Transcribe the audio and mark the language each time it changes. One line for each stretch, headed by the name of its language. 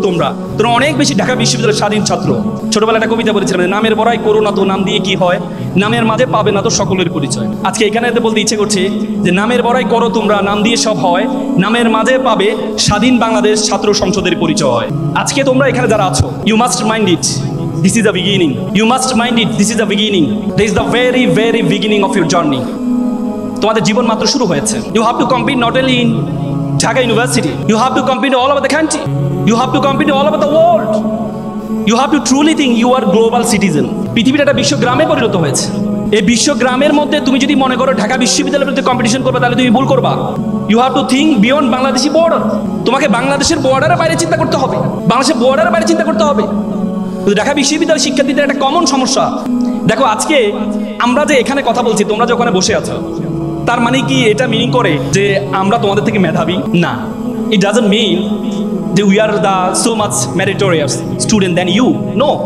Bangla: তোমরা অনেক বেশি ঢাকা বিশ্ববিদ্যালয়ের স্বাধীন ছাত্র। ছোটবেলা একটা কবিতা বলেছিলাম, নামের বড়াই করো না তো নাম দিয়ে কি হয়, নামের মাঝে পাবে না তো সকলের পরিচয়। আজকে এখানে বলতে ইচ্ছে করছে যে নামের বড়াই করো তোমরা, নাম দিয়ে সব হয়, নামের মাঝে পাবে স্বাধীন বাংলাদেশ ছাত্র সংসদের পরিচয়। আজকে তোমরা এখানে যারা আছো,
English: You must mind it, this is the beginning. You must mind it, this is the beginning. This is the very, very beginning of your journey.
Bangla: তোমাদের জীবন মাত্র শুরু হয়েছে।
English: You have to compete not only in Dhaka University. You have to compete all over the country. You have to compete all over the world. You have to truly think you are global citizen.
Bangla: পৃথিবীর একটা বিশ্বগ্রামে পরিণত হয়েছে। এই বিশ্বগ্রামের মধ্যে তুমি যদি মনে করো ঢাকা বিশ্ববিদ্যালয়ের মধ্যে কম্পিটিশন করবে, তাহলে তুমি ভুল করবা।
English: You have to think beyond
Bangla: Bangladeshi border. তোমাকে বাংলাদেশের বর্ডারের বাইরে চিন্তা করতে হবে, বাংলাদেশের বর্ডারের বাইরে চিন্তা করতে হবে। ঢাকা বিশ্ববিদ্যালয়ের শিক্ষার্থীদের একটা কমন সমস্যা। দেখো আজকে আমরা যে এখানে কথা বলছি, তোমরা যে ওখানে বসে আছো, তার মানে কি এটা মিনিং করে যে আমরা তোমাদের থেকে মেধাবী?
English: না, it doesn't mean যে we are the so much meritorious student than you. No.